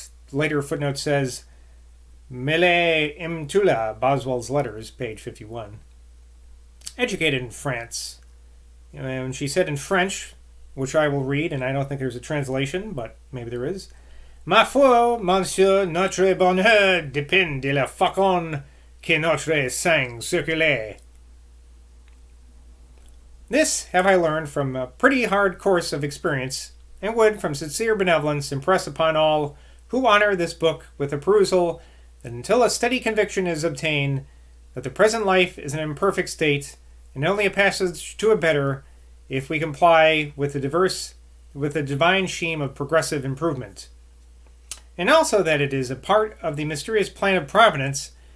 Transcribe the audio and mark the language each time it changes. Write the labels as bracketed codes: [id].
[en] Later footnote says, Mele Imtula, Boswell's Letters, page 51. Educated in France. And she said in French, which I will read, and I don't think there's a translation, but maybe there is. [fr] Ma foi, monsieur, notre bonheur dépend de la façon que notre sang circule. [en] This have I learned from a pretty hard course of experience, and would, from sincere benevolence, impress upon all who honor this book with a perusal, that until a steady conviction is obtained that the present life is an imperfect state, and only a passage to a better, if we comply with the divine scheme of progressive improvement. And also that it is a part of the mysterious plan of Providence